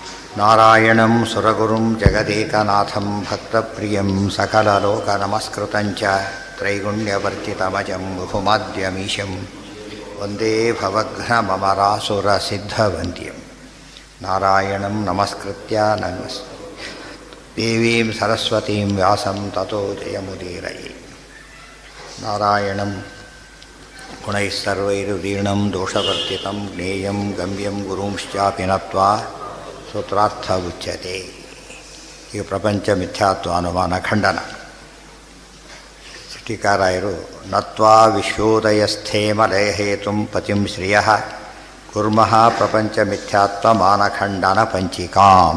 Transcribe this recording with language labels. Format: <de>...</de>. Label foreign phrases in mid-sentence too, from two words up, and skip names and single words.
<sa>ನಾರಾಯಣಂ ಸುರಗುರುಂ ಜಗದೇಕನಾಥಂ ಭಕ್ತಪ್ರಿಯಂ ಸಕಲಲೋಕನಮಸ್ಕೃತಂಚ ತ್ರೈಗುಣ್ಯವರ್ತಿತಮಜಂ ಬಹುಮಾದ್ಯಮೀಶಂ ವಂದೇ ಭವಘ್ನಮರಾಸುರಸಿದ್ಧವಂದ್ಯಂ ನಾರಾಯಣಂ ನಮಸ್ಕೃತ್ಯ ದೇವೀಂ ಸರಸ್ವತೀಂ ವ್ಯಾಸಂ ತತೋ ಜಯಮುದೀರಯೇ. ನಾರಾಯಣಂ ಗುಣೈಃ ಸರ್ವೈರುದೀರ್ಣಂ ದೋಷವರ್ಜಿತಂ ಜ್ಞೇಯಂ ಗಮ್ಯಂ ಗುರುಂಶ್ಚಾಪಿ ನತ್ವಾ ಸೂತ್ರಾರ್ಥ ಉಚ್ಯತೆ.</sa> <kn>ಈಗ ಪ್ರಪಂಚ ಮಿಥ್ಯಾತ್ವ ಅನುಮಾನ ಖಂಡನ.</kn> <sa>ಟೀಕಾರಾಯರು ನತ್ವಾ ವಿಶ್ವೋದಯಸ್ಥೇಮಲಯಹೇತುಂ ಪತಿಂ ಶ್ರಿಯಃ ಕುರ್ಮಃ ಪ್ರಪಂಚ ಮಿಥ್ಯಾತ್ವ ಮಾನಖಂಡನ ಪಂಚಿಕಾಂ.</sa>